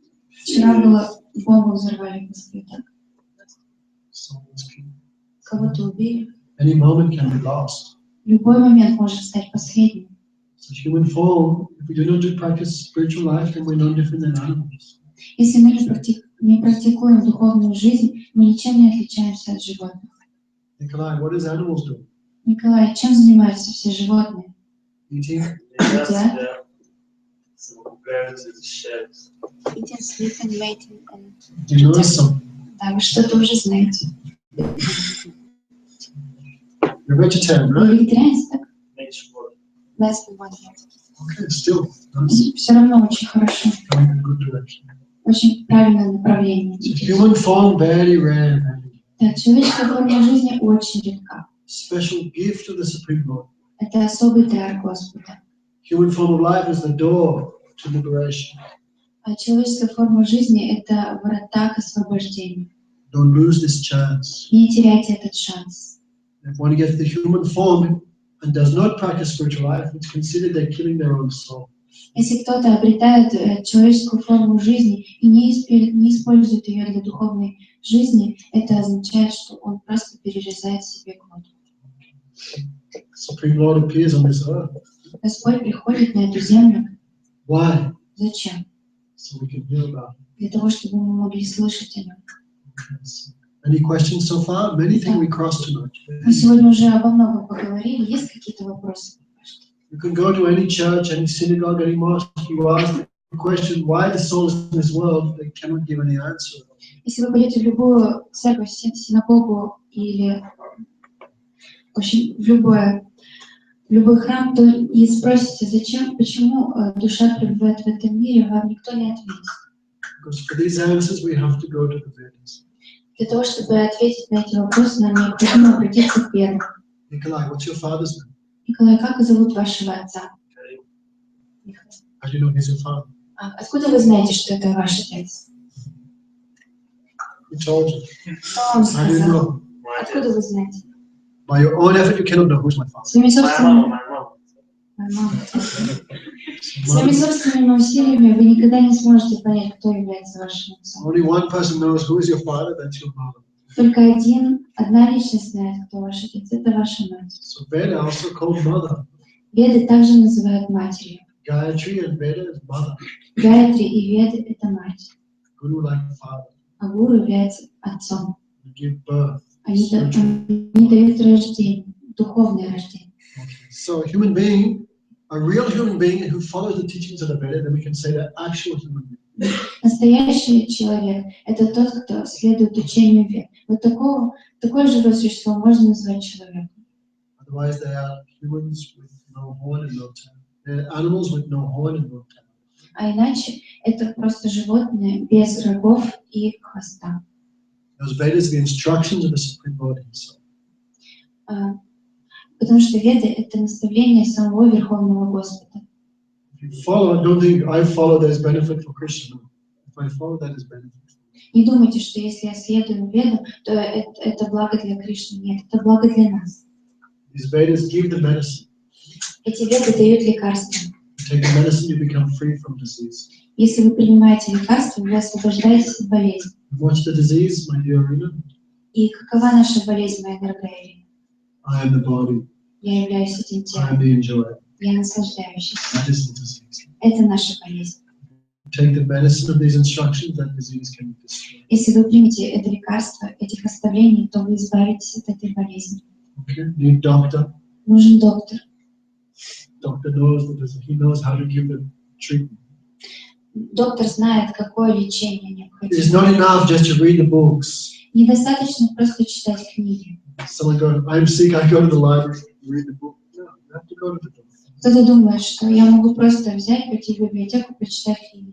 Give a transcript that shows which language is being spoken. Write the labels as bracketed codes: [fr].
[ru] Вчера было бомбу взорвали в Москве, так? [en] So [ru] кого-то убили. [en] Any moment can be lost. [ru] В любой момент может стать последним. [en] So human form, if we do not do practice spiritual life, then we're no different than animals. [ru] Если мы не практикуем духовную жизнь, мы ничем не отличаемся от животных. [en] Nikolai, what does animals do? [ru] Николай, чем занимаются все животные? [en] Eating, Yeah. Some birds in the sheds. Eating, sleeping, mating. you know something. [ru] Да, вы что-то уже знаете. [en] You're vegetarian, right? [ru] Вы вегетарианец, так? [en] Nature work. Less than 1 year. Okay, still, that's [ru] Все равно очень хорошо. [en] going in a good direction. [ru] Очень правильное направление. [en] So human form, very rare, very [ru] Да, человеческая форма жизни очень редка. [en] special gift of the Supreme Lord. [ru] Это особый дар Господа. [en] Human form of life is the door to liberation. [ru] А человеческая форма жизни — это врата к освобождению. [en] Don't lose this chance. [ru] Не теряйте этот шанс. [en] If one gets the human form and does not practice spiritual life, it's considered they're killing their own soul. [ru] Если кто-то обретает человеческую форму жизни и не использует ее для духовной жизни, это означает, что он просто перерезает себе глотку. [en] Supreme Lord appears on this earth. [ru] Господь приходит на эту землю. [en] Why? [ru] Зачем? [en] So we can hear about it. [ru] Для того, чтобы мы могли слышать о нем. [en] Yes. Any questions so far? Many things we crossed tonight. [ru] Мы сегодня уже обо многом поговорили. Есть какие-то вопросы? [en] You can go to any church, any synagogue, any mosque. You ask the question, why the soul is in this world? They cannot give any answer. [ru] Если вы пойдете в любую церковь, синагогу или в общем, в любой храм, то и спросите, зачем, почему душа пребывает в этом мире, вам никто не ответит. [en] Because for these answers, we have to go to the Vedas. [ru] Для того, чтобы ответить на эти вопросы, нам необходимо обратиться к Ведам. [en] Nikolai, what's your father's name? [ru] Николай, как зовут вашего отца? [en] How do you know he's your father? [ru] Откуда вы знаете, что это ваш отец? [en] Who told you? [ru] Кто вам [en] How do you [ru] сказал? [en] know? [ru] Откуда вы знаете? [en] By your own effort, you cannot know who's my father. [ru] Своими [en] My [ru] собственными, [en] mom. [ru] своими собственными усилиями вы никогда не сможете понять, кто является вашим отцом. Only one person knows who is your father, that's your mother. Только одна личность знает, кто ваш отец. Это ваша мать. [en] So Veda also called mother. [ru] Веды также называют матерью. [en] Gayatri and Veda is mother. [ru] Гаятри и Веды — это мать. [en] Guru like father. [ru] А гуру является отцом. [en] You give birth. [ru] Они дают рождение, духовное рождение. [en] So a human being, a real human being who follows the teachings of the Veda, then we can say they're actual human being. [ru] Настоящий человек — это тот, кто следует учению Вед. Вот такое живое существо можно назвать человеком. [en] Otherwise, they are humans with no horn and no tail. They're animals with no horn and no tail. [ru] А иначе это просто животные без рогов и хвоста. [en] Those Vedas are the instructions of the Supreme Lord Himself. [ru] Потому что Веды — это наставление самого Верховного Господа. [en] If you follow, don't think I follow, there's benefit for Krishna. If I follow, that is benefit. [ru] Не думайте, что если я следую Ведам, то это благо для Кришны. Нет, это благо для нас. [en] These Vedas give the medicine. [ru] Эти Веды дают лекарства. [en] You take the medicine, you become free from disease. [ru] Если вы принимаете лекарства, вы освобождаетесь от болезни. [en] What's the disease, my dear Rina? [ru] И какова наша болезнь, моя дорогая Ирина? [en] I am the body. [ru] Я являюсь этим [en] I [ru] телом. [en] am the enjoyer. [ru] Я наслаждающийся. [en] That is the disease. [ru] Это наша болезнь. [en] Take the medicine of these instructions, that disease can be destroyed. [ru] Если вы примете это лекарство, этих наставлений, то вы избавитесь от этой болезни. [en] Okay? Need doctor. [ru] Нужен доктор. [en] Doctor knows that he knows how to give the treatment. [ru] Доктор знает, какое лечение [en] It's [ru] необходимо. [en] not enough just to read the books. [ru] Недостаточно просто читать книги. [en] Someone goes, I'm sick, I go to the library, read the book. No, you have to go to the doctor. [ru] Кто-то думает, что я могу просто взять, пойти в библиотеку, прочитать книги.